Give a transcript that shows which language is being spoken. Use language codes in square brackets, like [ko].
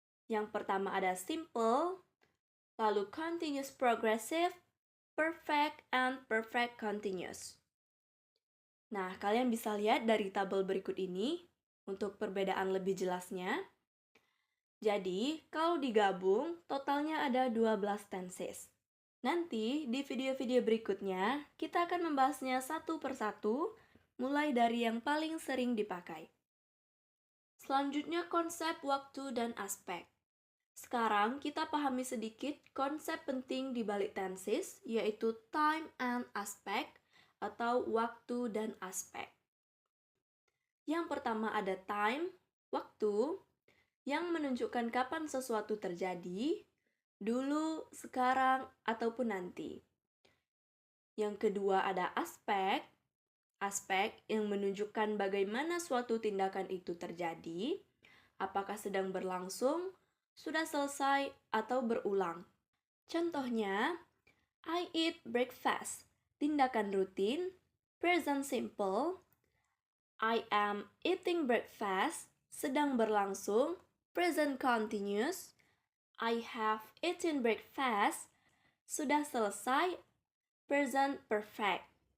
[id] Yang pertama ada simple, lalu continuous progressive, perfect, and perfect continuous. Nah, kalian bisa lihat dari tabel berikut ini untuk perbedaan lebih jelasnya. Jadi, kalau digabung, totalnya ada 12 tenses. Nanti, di video-video berikutnya, kita akan membahasnya satu persatu, mulai dari yang paling sering dipakai. Selanjutnya, konsep waktu dan aspek. Sekarang, kita pahami sedikit konsep penting di balik tenses, yaitu [en] time and aspect, [id] atau waktu dan aspek. Yang pertama ada time, waktu, yang menunjukkan kapan sesuatu terjadi, dulu, sekarang, ataupun nanti. Yang kedua ada aspek, aspek yang menunjukkan bagaimana suatu tindakan itu terjadi, apakah sedang berlangsung, sudah selesai, atau berulang. Contohnya, [en] I eat breakfast, [id] tindakan rutin, [en] present simple. I am eating breakfast, [id] sedang berlangsung, [en] present continuous. I have eaten breakfast, [id] sudah selesai, [en] present perfect.